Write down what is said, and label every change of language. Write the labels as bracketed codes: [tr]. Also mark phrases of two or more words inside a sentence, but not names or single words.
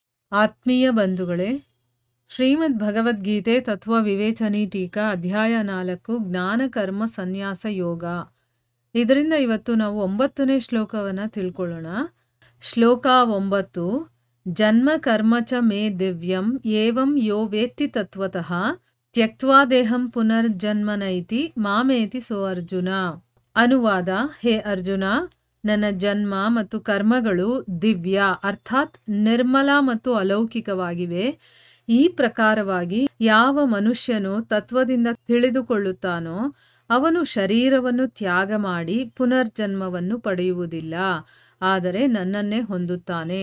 [kn] ಆತ್ಮೀಯ ಬಂಧುಗಳೇ, ಶ್ರೀಮದ್ ಭಗವದ್ಗೀತೆ ತತ್ವ ವಿವೇಚನಿ ಟೀಕಾ ಅಧ್ಯಾಯ 4 ಜ್ಞಾನ ಕರ್ಮ ಸನ್ಯಾಸ ಯೋಗ. ಇದರಿಂದ ಇವತ್ತು ನಾವು 9ನೇ ಶ್ಲೋಕವನ್ನು ತಿಳ್ಕೊಳ್ಳೋಣ. ಶ್ಲೋಕ 9. [sa] ಜನ್ಮ ಕರ್ಮ ಚ ಮೇ ದಿವ್ಯಂ ಏವಂ ಯೋ ವೇತ್ತಿ ತತ್ವತಃ ತ್ಯಕ್ತ್ವಾ ದೇಹಂ ಪುನರ್ಜನ್ಮನೈತಿ ಮಾಮೇತಿ ಸೋ ಅರ್ಜುನ. [kn] ಅನುವಾದ: ಹೇ ಅರ್ಜುನ, ನನ್ನ ಜನ್ಮ ಮತ್ತು ಕರ್ಮಗಳು ದಿವ್ಯ ಅರ್ಥಾತ್ ನಿರ್ಮಲ ಮತ್ತು ಅಲೌಕಿಕವಾಗಿವೆ. ಈ ಪ್ರಕಾರವಾಗಿ ಯಾವ ಮನುಷ್ಯನು ತತ್ವದಿಂದ ತಿಳಿದುಕೊಳ್ಳುತ್ತಾನೋ ಅವನು ಶರೀರವನ್ನು ತ್ಯಾಗ ಮಾಡಿ ಪುನರ್ಜನ್ಮವನ್ನು ಪಡೆಯುವುದಿಲ್ಲ, ಆದರೆ ನನ್ನನ್ನೇ ಹೊಂದುತ್ತಾನೆ.